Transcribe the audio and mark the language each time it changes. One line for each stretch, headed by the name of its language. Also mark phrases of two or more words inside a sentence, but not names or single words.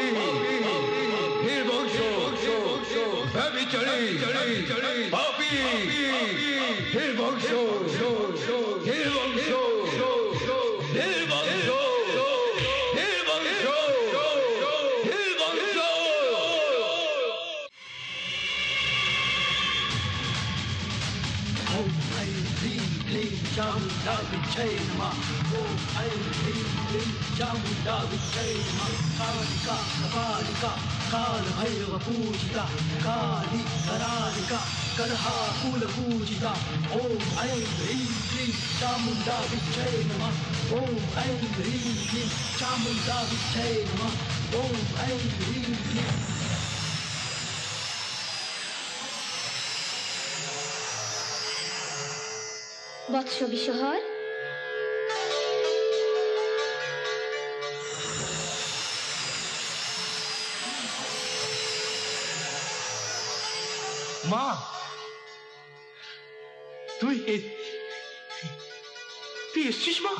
Bangla: নির্বংশ, ব্যভিচারী, পাপী, নির্বংশ, নির্বংশ, নির্বংশ, নির্বংশ, নির্বংশ।
Sanskrit: ओम ऐं ह्रीं क्लीं चामुण्डा विद्यै नमः। ओम ऐं ह्रीं क्लीं चामुण्डा विद्यै नमः। कालिका कपालिका कालभैरवपूजिता काली करालिका कलहाकुलपूजिता। ओम ऐं ह्रीं क्लीं चामुण्डा विद्यै नमः। ओम ऐं ह्रीं क्लीं चामुण्डा विद्यै नमः। ओम ऐं ह्रीं क्लीं।
Bangla: বৎস বিশ্বহর, মা, তুই এসছিস মা?